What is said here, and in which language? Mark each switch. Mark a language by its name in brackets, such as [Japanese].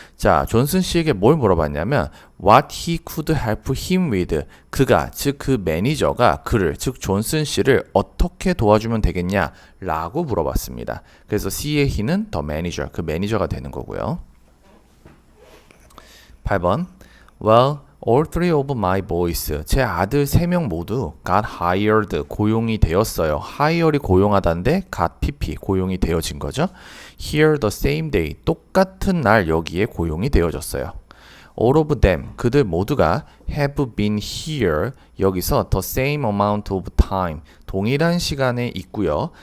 [Korean] 자, 존슨 씨에게 뭘 물어봤냐면 [English] what he could help him with [Korean] 그가 즉 그 매니저가 그를 즉 존슨 씨를 어떻게 도와주면 되겠냐라고 물어봤습니다. 그래서 C의 he는 [English] the manager [Korean] 그 매니저가 되는 거고요. [English] 8번 Well All three of my boys, [Korean] 제 아들 3명 모두 [English] got hired, [Korean] 고용이 되었어요. hire이 고용하다인데 got pp, 고용이 되어진 거죠. [English] Here the same day, [Korean] 똑같은 날 여기에 고용이 되어졌어요. [English] All of them, [Korean] 그들 모두가 [English] have been here, [Korean] 여기서 [English] the same amount of time, [Korean] 동일한 시간에 있고요.